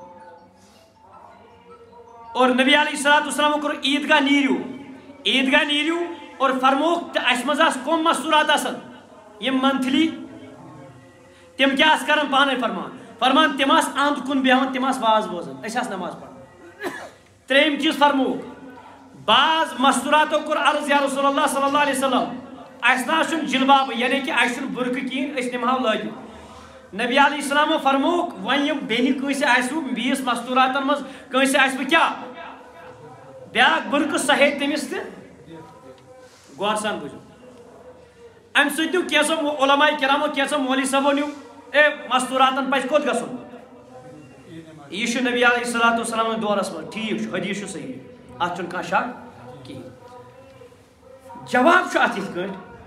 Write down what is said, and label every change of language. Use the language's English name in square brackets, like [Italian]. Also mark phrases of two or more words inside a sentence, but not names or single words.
[Kashmiri] اور نبی علیہ الصلوۃ والسلام کوٚر عیٖدگاہ نیٖرِو اور فرمووُکھ تہٕ اَسہِ منٛز آسہٕ کۄم مستوٗرات آسان یِم منتھلی تِم کیٛاہ آسہٕ کران پانے فرمان تِم آسہٕ اَنٛد کُن بیٚہوان تِم آسہٕ واز بوزان أسۍ آسہٕ نماز پران ترٛیٚیِم چیٖز فرمووُکھ بعض مستوٗراتو کوٚر عرض یا رسول اللہ صلی اللہ علیہ وسلم اَسہِ نہ حظ چھُنہٕ جِلباب یعنی کہِ اَسہِ چھُنہٕ بُرقہٕ کِہیٖنۍ أسۍ نِمہو لٲگِتھ نبی علیہ السلامو فرمووُکھ وۄنۍ یِم بیٚنہِ کٲنٛسہِ آسِوٕ بیٚیِس مستوٗراتن منٛز کٲنٛسہِ آسِوٕ کیٛاہ بیٛاکھ بُرقہٕ سۄ ہیٚیہِ تٔمِس تہِ غور سان بوٗزِو اَمہِ سۭتۍ نیوٗ کینٛژھو علماء کرامو کینٛژھو مولوی صٲبو نیوٗ اے مستوٗراتن پزِ کوٚت گژھُن یہِ چھُ نبی علیہ الصلوۃ والسلام دورس منٛز ٹھیٖک چھُ حدیٖث چھُ صحیح اتھ چھُنہٕ کانٛہہ شک کِہیٖنۍ جواب چھُ اتھ یِتھ کٲٹھۍ